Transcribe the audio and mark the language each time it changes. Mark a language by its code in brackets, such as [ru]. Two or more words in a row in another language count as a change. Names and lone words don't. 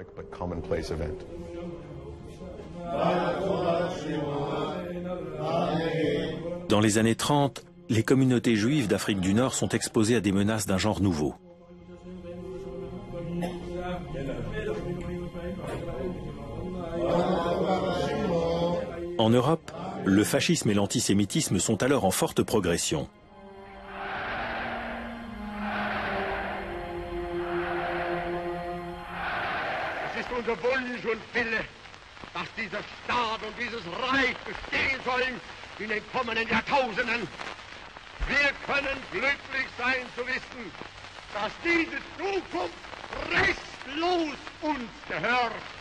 [fr] Dans les années 30, les communautés juives d'Afrique du Nord sont exposées à des menaces d'un genre nouveau. En Europe, le fascisme et l'antisémitisme sont alors en forte progression. [de] Es ist unser Wunsch und Wille, dass dieser Staat und dieses Reich bestehen sollen in den kommenden Jahrtausenden. Wir können glücklich sein zu wissen, dass diese Zukunft restlos uns gehört.